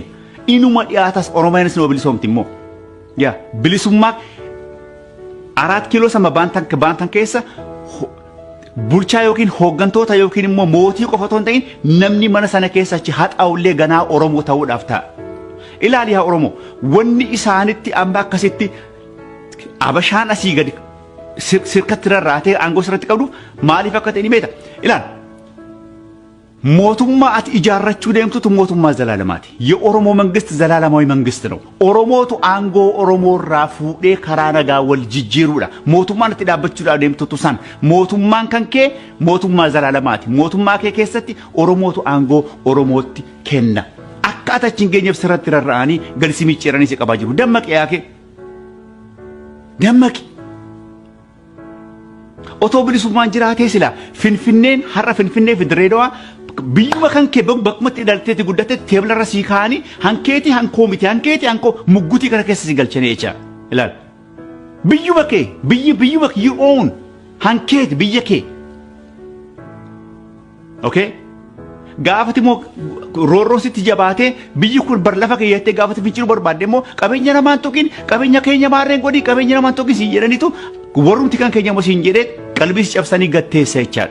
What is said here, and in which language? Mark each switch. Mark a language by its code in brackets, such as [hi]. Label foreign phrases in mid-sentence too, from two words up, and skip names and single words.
[om] Inuma dhiyaatas Oromiyaanis nama bilisoomti immoo. Yaa bilisummaa 4 kiiloo sama baantan keessa bulchaa yookiin hooggantoota yookiin immoo mootii qofa otoo hin ta'in namni mana sana keessa achi haxaa'ullee ganaa Oromoo ta'uudhaaf ta'a. Ilaali yaa Oromoo wanni isaanitti amma akkasitti abashaan asii gadi sirkatti rarraatee aangoo sirratti qabdu maaliif akka ta'e ni beekta. Ilaali mootummaa ati ijaarrachuu deemtutu mootummaa zalaalamaati. [am] የኦሮሞ መንግስት ዘላለማዊ መንግስት ነው። [om] Oromootu aangoo Oromoorra fude karaanaga wal jijjiiruudha mootummaan ati dhaabbachuudhaaf deemtutu san mootummaan kan kee mootummaa zalaalamaati. mootummaa kee keessatti oromootu aangoo oromootti kenna. akka atachiin geenyeef sirratti rarra'anii galsi micciiranii si qabaa jiru. dammaqi yaake dammaqi. Otoo bilisummaan jiraatee sila finfinneen har'a finfinnee fi Dirreedawaa biyyuma kan kee bakkumatti dhalteetti guddatetti teeblarra sii kaa'anii hankeetii hankoo miti hankeetii hankoo muggutii kana keessa si galchanii jecha ilaal biyyuma kee biyyuma [en] you own [om] hankeeti biyya kee okay gaafati moo roorroo sitti jabaatee biyyi kun bar lafa keeyattee gaafati finciluu barbaadde immoo qabeenya namaan tokkin qabeenya keenya maarreen godhii qabeenya namaan tokkin siin jedhanitu warrumti kan keenya moo siin jedhee qalbii cabsanii gatteessa jechaadha.